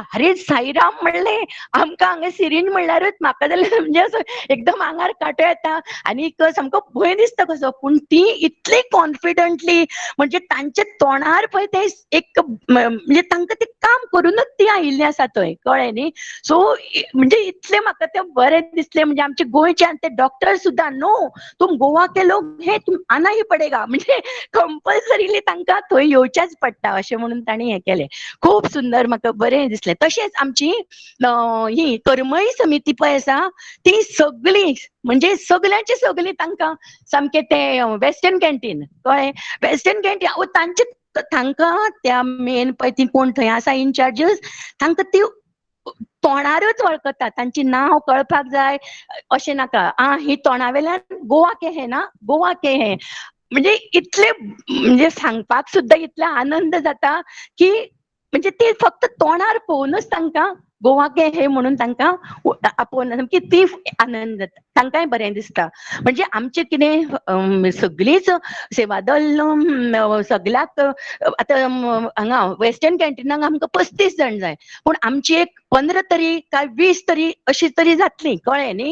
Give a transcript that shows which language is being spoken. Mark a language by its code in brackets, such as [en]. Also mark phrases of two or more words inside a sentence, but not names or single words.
[kok] अरे साईराम म्हणलें, आमकां हांगा सिरिंज म्हणल्यारूच म्हाका जाल्यार म्हणजे असो एकदम आंगार कांटो येता आनी सामको भंय दिसता कसो. पूण ती इतली कॉन्फिडंटली म्हणजे तांच्या तोंडार पळय ते एक म्हणजे तांकां तें काम करूनच ती आयिल्ली आसा थंय, कळ्ळें न्ही. सो म्हणजे इतलें म्हाका तें बरें दिसलें. म्हणजे आमचे गोंयचे आनी ते डॉक्टर सुद्दां नो [hi] तुम गोवा के लोग हे तुम आना ही पडेगा, [kok] म्हणजे कंपल्सरीली तांकां थंय येवचेच पडटा अशें म्हणून तांणी हें केलें. खूब सुंदर म्हाका बरें दिसलें. तशेंच आमची ही करमळी समिती पळय आसा ती सगळी म्हणजे सगळ्यांची सगळीं तांकां सामकें तें वेस्टर्न कॅन्टीन, कळ्ळें, वेस्टर्न कॅन्टीन तांचे तांकां त्या मेन पळय ती कोण थंय आसा इनचार्जीस तांकां ती तोंडारूच वळखता, तांची नांव कळपाक जाय अशें नाका. ही तोंडा वेल्यान [hi] गोवा के है ना, गोवा के है [kok] म्हणजे इतले म्हणजे सांगपाक सुद्धा इतले आनंद जाता की म्हणजे ते फक्त तोंडार पळोवनूच तांकां गोवा गे हे म्हणून तांकां आपोवन सामकी ती आनंद जाता, तांकांय बरें दिसता. म्हणजे आमचे कितें सगळीच सेवा दल सगळ्याक आतां हांगा वेस्टर्न कॅन्टिनाक आमकां 35 जण जाय, पूण आमची एक 15 तरी काय 20 तरी अशी तरी जातली, कळ्ळें न्ही.